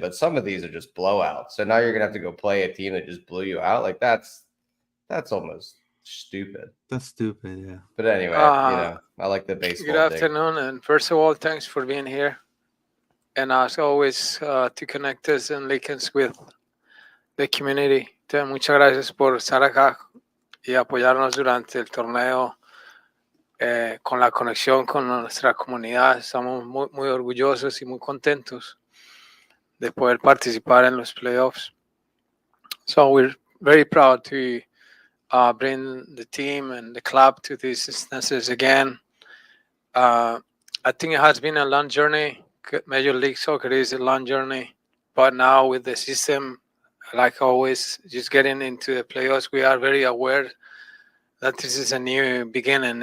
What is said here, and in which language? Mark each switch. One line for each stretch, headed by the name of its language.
English: But some of these are just blowouts. So now you're gonna have to go play a team that just blew you out. Like that's almost stupid. That's stupid, yeah. But anyway, I like the baseball. good afternoon, and first of all, thanks for being here. And as always, to connect us and link us with the community.
Spanish: Entonces, muchas gracias por estar acá y apoyarnos durante el torneo con la conexión con nuestra comunidad. Estamos muy, muy orgullosos y muy contentos de poder participar en los playoffs.
English: So we're very proud to bring the team and the club to these instances again. I think it has been a long journey. Major League Soccer is a long journey, but now with the system, like always, just getting into the playoffs, we are very aware that this is a new beginning.